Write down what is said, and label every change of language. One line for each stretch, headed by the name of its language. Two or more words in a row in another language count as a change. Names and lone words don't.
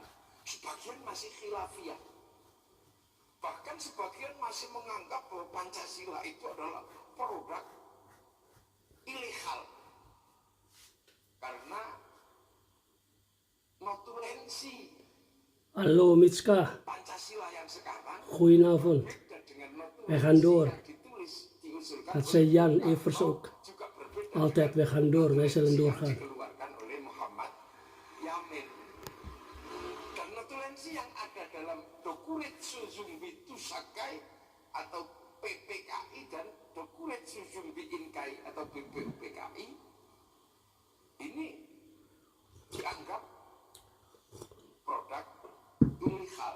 Indonesian: Sebagian masih khilafiyah, bahkan sebagian masih menganggap bahwa Pancasila itu adalah produk ilegal karena notulensi
Dutch: Hallo Mitska,
Indonesian: Pancasila yang sekarang
Dutch: goedenavond.
Indonesian: dan dengan notulensi
Dutch: We gaan door.
Indonesian: yang ditulis diusulkan
Dutch: Dat zei Jan Evers ook.
Indonesian: juga berbeda
Dutch: Altijd, we gaan door, wij zullen
Indonesian: yang
Dutch: doorgaan.
Indonesian: dikeluarkan oleh Muhammad Yamin. Dan notulensi yang ada dalam Dokuret Suzumbi Tusakai atau PPKI dan Dokuret Suzumbi Inkai atau BPUPKI ini dianggap produk ilegal.